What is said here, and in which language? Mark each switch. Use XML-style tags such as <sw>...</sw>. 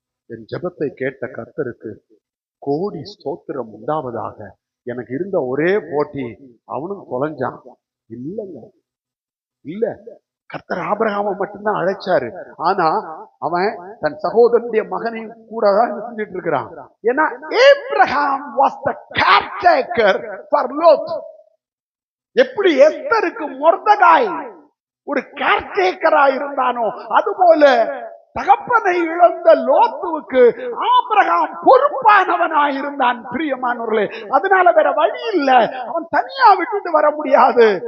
<ta>என் ஜெபத்தை கேட்ட கர்த்தருக்கு கோடி ஸ்தோத்திரம் உண்டாவதாக. எனக்கு இருந்த ஒரே போட்டி அவனும் தொலைஞ்சான். இல்லங்க, இல்ல, கர்த்தர் ஆபிரகாமை மட்டும்தான் அழைச்சாரு. ஆனா அவன் தன் சகோதரனுடைய மகனையும் கூட தான் செஞ்சுட்டு இருக்கிறான். ஏன்னா</ta> <en>Abraham was the caretaker for Lot.</en> <ta>எப்படி எஸ்தருக்கு மொர்தெகாய் ஒரு கேர்டேக்கரா இருந்தானோ, அதுபோல தகப்பனை இழந்த லோத்துவுக்கு ஆபிரகாம் பொறுப்பானவனாயிருந்தான். பிரியமானவர்களே, அதனால வேற வழி இல்ல, அவன் தனியா விட்டுட்டு வர முடியாது.</ta>